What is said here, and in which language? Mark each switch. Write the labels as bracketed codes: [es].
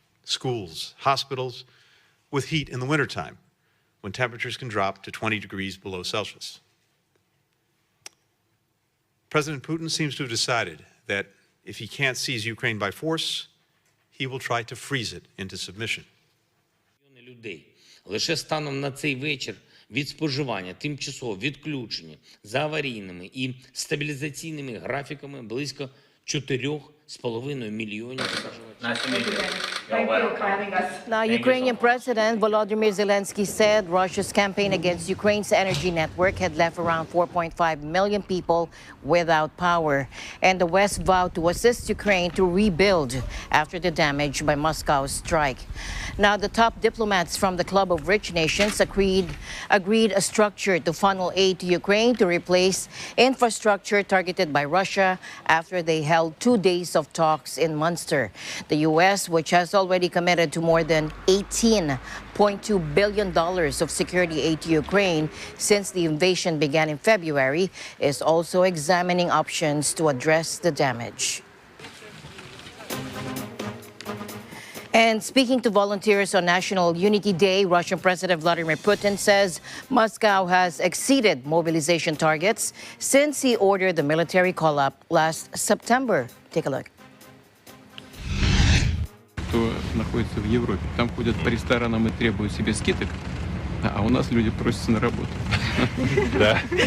[en] schools, hospitals, with heat in the wintertime, when temperatures can drop to 20 degrees below Celsius. President Putin seems to have decided that if he can't seize Ukraine by force, he will try to freeze it into submission. [uk] Людей лише станом на цей вечір від споживання тимчасово відключені за аварійними і стабілізаційними графіками близько 4,5 мільйонів споживачів. [en] Now, Ukrainian President Volodymyr Zelensky said Russia's campaign against Ukraine's energy network had left around 4.5 million people without power. And the West vowed to assist Ukraine to rebuild after the damage by Moscow's strike. Now, the top diplomats from the Club of Rich Nations agreed a structure to funnel aid to Ukraine to replace infrastructure targeted by Russia after they held 2 days of talks in Munster. The U.S., which has already committed to more than $18.2 billion of security aid to Ukraine since the invasion began in February, is also examining options to address the damage. And speaking to volunteers on National Unity Day, Russian President Vladimir Putin says Moscow has exceeded mobilization targets since he ordered the military call-up last September. Take a look. [ru] Кто находится в Европе, там ходят по ресторанам и требуют себе скидок, а у нас люди просятся на работу. Да.